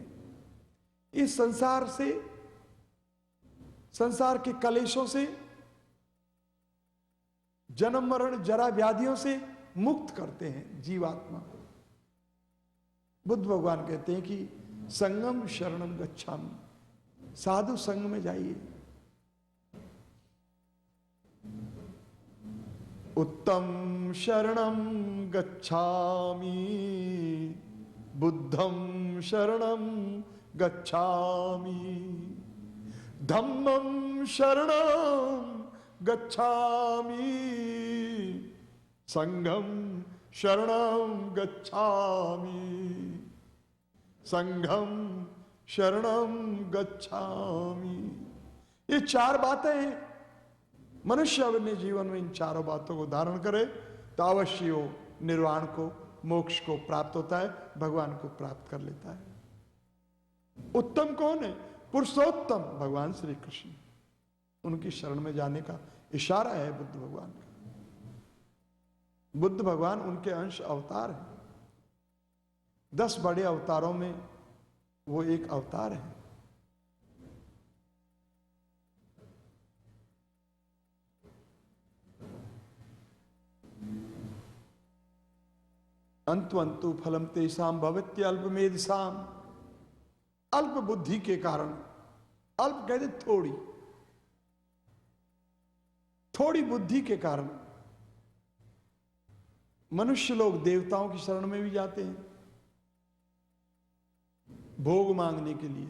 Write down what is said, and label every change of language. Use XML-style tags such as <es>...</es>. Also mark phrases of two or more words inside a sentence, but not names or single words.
<hi>इस संसार से, संसार के कलेशों से, जन्म मरण जरा व्याधियों से मुक्त करते हैं जीवात्मा को। बुद्ध भगवान कहते हैं कि</hi> <pi>संगम शरणम गच्छामि,</pi> <hi>साधु संग में जाइए।</hi> <pi>उत्तम शरणम गच्छामि, बुद्धम शरणम गच्छामि, धम्मम शरणम गच्छामि, संघम शरणम गच्छामि, संघम शरणम गच्छामि।</pi> <hi>ये चार बातें हैं। मनुष्य अपने जीवन में इन चारों बातों को धारण करे तो अवश्य वो निर्वाण को, मोक्ष को प्राप्त होता है, भगवान को प्राप्त कर लेता है। उत्तम कौन है? पुरुषोत्तम भगवान श्री कृष्ण। उनकी शरण में जाने का इशारा है बुद्ध भगवान का। बुद्ध भगवान उनके अंश अवतार है। 10 बड़े अवतारों में वो एक अवतार है।</hi> <sa>अंतु फलम तेषाम भवत्य अल्पमेधसाम।</sa> <hi>अल्प बुद्धि के कारण, अल्प कहते थोड़ी, थोड़ी बुद्धि के कारण मनुष्य लोग देवताओं की शरण में भी जाते हैं भोग मांगने के लिए।</hi>